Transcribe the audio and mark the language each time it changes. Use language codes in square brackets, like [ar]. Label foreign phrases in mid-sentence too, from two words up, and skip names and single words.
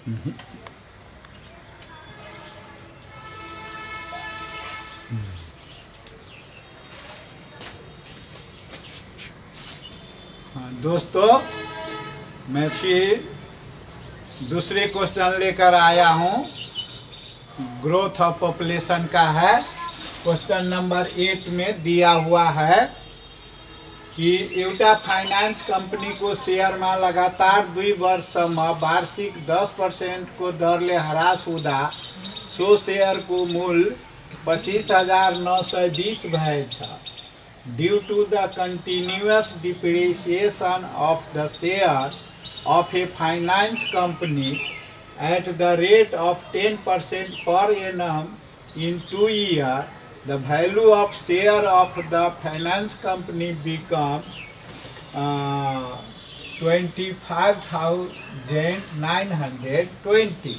[hi] दोस्तों, मैं फिर दूसरे क्वेश्चन लेकर आया हूँ। [en] growth of population [hi] का है। क्वेश्चन नंबर 8 में दिया हुआ है कि [ne] एउटा [en] finance company [ne] को शेयर में लगातार 2 वर्ष वार्षिक 10% को दरले ह्रास हुँदा सो शेयर को मूल्य 25,920 भएछ। [en] due to the continuous depreciation of the share of a finance company at the rate of 10% per annum in 2 years, the value of share of the finance company becomes 25,920।